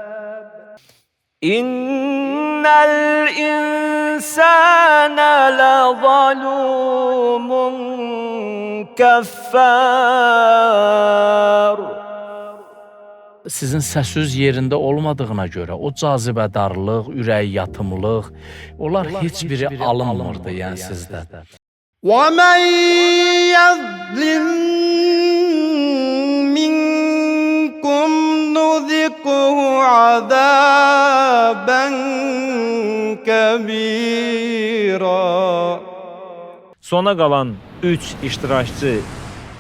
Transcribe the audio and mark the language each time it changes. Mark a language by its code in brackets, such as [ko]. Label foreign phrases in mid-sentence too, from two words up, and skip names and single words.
[ar] إن الإنسان لظلوم كفار. [az] Sizin səsüz yerində olmadığına görə o cazibədarlıq, ürək yatımlıq, onlar heç biri alınmırdı yəni sizdə. [ar] وَمَنْ يَظْلِمْ مِنْكُمْ نُذِقْهُ عَذَابًا كَبِيرًا. [az] Sona qalan 3 iştirakçı